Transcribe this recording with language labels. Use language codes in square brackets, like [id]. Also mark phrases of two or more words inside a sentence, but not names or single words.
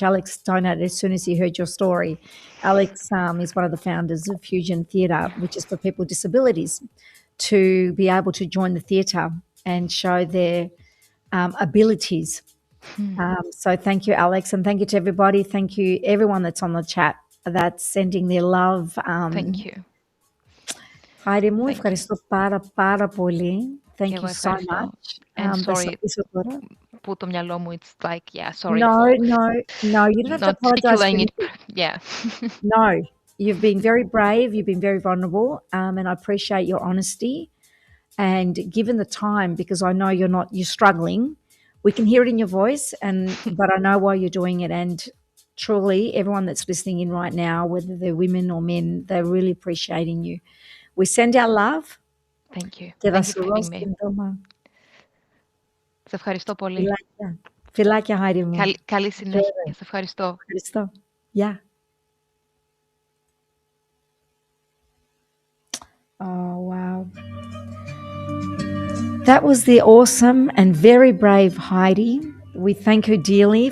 [en] Alex donated as soon as he heard your story. Alex is one of the founders of Fusion Theatre, which is for people with disabilities to be able to join the theatre and show their abilities. So thank you, Alex, and thank you to everybody. Thank you, everyone that's on the chat that's sending their love. Thank you. [el] Heidi μου, [en] Thank you. [el] ευχαριστώ πάρα πολύ. Thank Και [en] you [el] εγώ [en] so [el] ευχαριστώ. [en] much. And [el] Θα σε [en] sorry, [el] αφήσω τώρα. που το μυαλό μου, [en] it's like, yeah, sorry No, for no, you don't have to not apologize for speculating it. anything. Yeah. No, you've been very brave, you've been very vulnerable, and I appreciate your honesty. And given the time, because I know you're struggling, we can hear it in your voice, but I know why you're doing it. And truly, everyone that's listening in right now, whether they're women or men, they're really appreciating you. We send our love. Thank you. [el] Και θα [en] Thank you [el] σου [en] for having me. [el] σύντομα. Σε ευχαριστώ πολύ. Φιλάκια. Φιλάκια, Heidi μου. Καλή συνέχεια. Σε ευχαριστώ. Ευχαριστώ. [en] Yeah. Oh, wow. That was the awesome and very brave Heidi. We thank her dearly